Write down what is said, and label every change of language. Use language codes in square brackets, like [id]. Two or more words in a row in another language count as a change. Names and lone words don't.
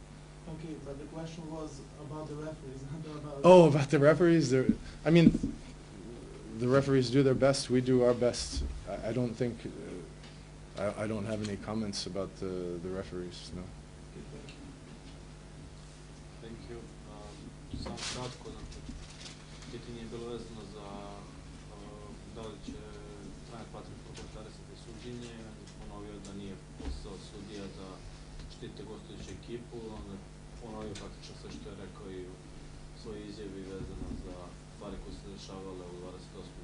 [en] Okay, but the question was about the referees, not about... Oh, about the referees? I mean, the referees do their best. We do our best. I don't think... I don't have any comments about the referees, no. Thank you. [sr] Samo kratko, znači, pitanje je bilo vezano za da li će trener Patrik prokomentarisati suđenje. Ponovio da nije posao sudija da štite gostujuću ekipu. Onda ponovio praktično sve što je rekao i u svojoj izjavi vezano za stvari koje se dešavale u 28.